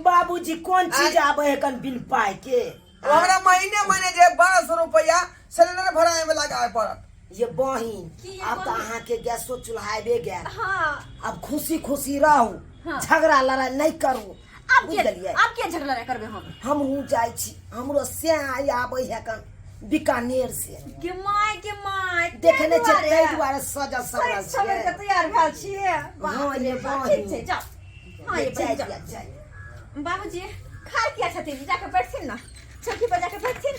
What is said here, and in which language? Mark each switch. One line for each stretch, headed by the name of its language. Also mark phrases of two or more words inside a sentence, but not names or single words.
Maithili: बाबूजी कौन चीज आबे है कन बिन पाए के हमरा महीने जे 1200 रुपया सिलेंडर भराए में लगाए पड़त ये बहिन की अब तो अहाँ के गैसो चूल्हा आबे गया हाँ अब खुशी खुशी रहू हाँ। झगड़ा लड़ाई नहीं करू अब के झगड़ा नहीं करबे हम हूँ जाय छी हमरो से आई आबे है कन बीकानेर से के माय देखने छै तै दुआरे सजल सवरल सब के छै तैयार भेल छिए हाँ, ये बहिन। ठीक छै जाओ हाँ ये जाय बहिन जाओ जाय बाबूजी खाए किया छथिन जाके बैठथिन ना चौकी पर जाके बैठथिन